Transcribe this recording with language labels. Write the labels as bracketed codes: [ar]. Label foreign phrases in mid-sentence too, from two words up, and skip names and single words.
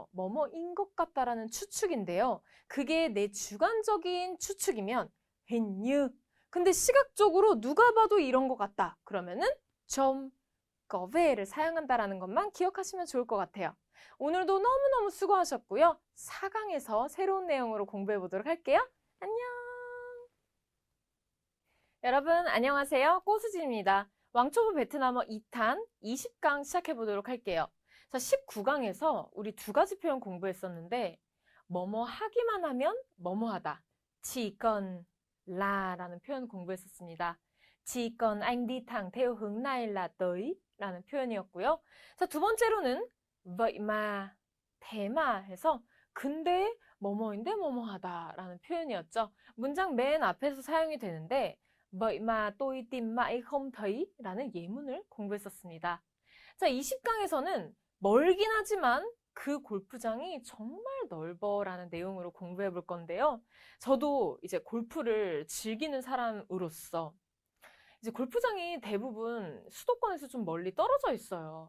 [ko] 뭐뭐인 것 같다라는 추측인데요. 그게 내 주관적인 추측이면 [vi] hình như. [ko] 근데 시각적으로 누가 봐도 이런 것 같다. 그러면은 좀 [vi] có ve [ko] 를 사용한다라는 것만 기억하시면 좋을 것 같아요. 오늘도 너무너무 수고하셨고요. 4강에서 새로운 내용으로 공부해 보도록 할게요. 안녕! 여러분 안녕하세요. 꼬수지입니다. 왕초보 베트남어 2탄 20강 시작해 보도록 할게요. 자, 19강에서 우리 두 가지 표현 공부했었는데 뭐뭐 하기만 하면 뭐뭐 하다. [vi] chỉ cần là [ko] 라는 표현 공부했었습니다. [vi] chỉ cần anh đi thẳng theo hướng này là tới [ko] 라는 표현이었고요. 자, 두 번째로는 [vi] vậy mà, thế mà [ko] 해서 근데 뭐뭐인데 뭐뭐하다 라는 표현이었죠. 문장 맨 앞에서 사용이 되는데 [vi] vậy mà tôi tìm mãi không thấy [ko] 라는 예문을 공부했었습니다. 자, 20강에서는 멀긴 하지만 그 골프장이 정말 넓어 라는 내용으로 공부해 볼 건데요. 저도 이제 골프를 즐기는 사람으로서 이제 골프장이 대부분 수도권에서 좀 멀리 떨어져 있어요.